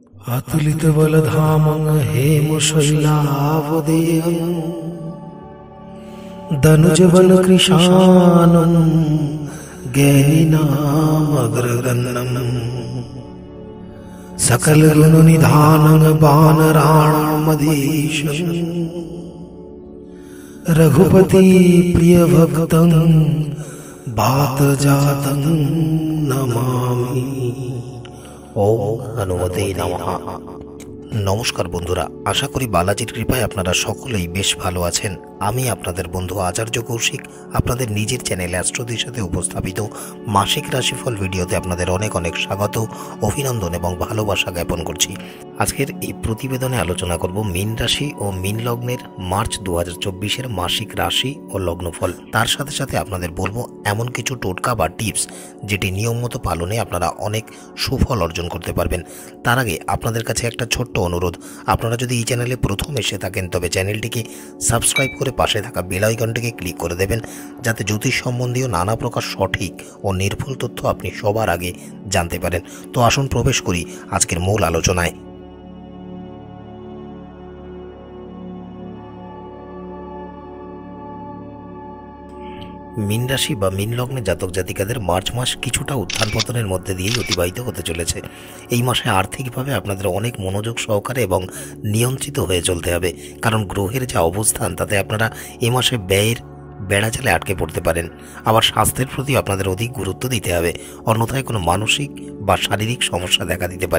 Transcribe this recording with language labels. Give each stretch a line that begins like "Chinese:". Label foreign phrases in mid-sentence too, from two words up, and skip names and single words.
Sanskrit: अतुलित बलधामं हेमशैलावदेयं दनुजवनकृशानं ज्ञानिनामग्रगण्यं सकलगुणनिधानं वानराणामधीशं रघुपति प्रियभक्तं वातजातं नमामि। ओम हनुमते नमः।
Bangla: নমস্কার বন্ধুরা, আশা করি বালাজির কৃপায় আপনারা সকলেই বেশ ভালো আছেন। আমি আপনাদের বন্ধু আচার্য কৌশিক আপনাদের নিজের চ্যানেলে অ্যাস্ট্রোদির সাথে উপস্থাপিত মাসিক রাশিফল ভিডিওতে আপনাদের অনেক অনেক স্বাগত অভিনন্দন এবং ভালোবাসা জ্ঞাপন করছি। আজকের এই প্রতিবেদনে আলোচনা করব মীন রাশি আর মীন লগ্নের মার্চ 2024 এর মাসিক রাশি আর লগ্নফল। তার সাথে সাথে আপনাদের বলবো এমন কিছু টোটকা বা টিপস যেটি নিয়ম মতো পালনে আপনারা অনেক সুফল অর্জন করতে পারবেন। তার আগে আপনাদের কাছে একটা ছোট্ট অনুরোধ, আপনারা যদি এই চ্যানেলে প্রথম এসে থাকেন তবে চ্যানেলটিকে সাবস্ক্রাইব করে পাশে থাকা বেল আইকনটিকে ক্লিক করে দেবেন, যাতে জ্যোতিষ সম্বন্ধীয় নানা প্রকার সঠিক ও নির্ভুল তথ্য আপনি সবার আগে জানতে পারেন। তো আসুন প্রবেশ করি আজকের মূল আলোচনায়। মীন রাশি বা মীন লগ্নে জাতক জাতিকাদের মার্চ মাস কিছুটা উত্থান পতনের মধ্য দিয়েই অতিবাহিত হতে चलेছে। এই মাসে आर्थिकभाবে আপনাদের অনেক মনোযোগ সহকারে এবং নিয়ন্ত্রিত হয়ে চলতে হবে, কারণ গ্রহের যে অবস্থান তাতে আপনারা এই মাসে ব্যয়ের বেড়াজালে আটকে পড়তে পারেন। আবার স্বাস্থ্যের প্রতি আপনাদের অধিক গুরুত্ব দিতে হবে, অন্যথায় কোনো মানসিক বা শারীরিক সমস্যা দেখা দিতে পারে।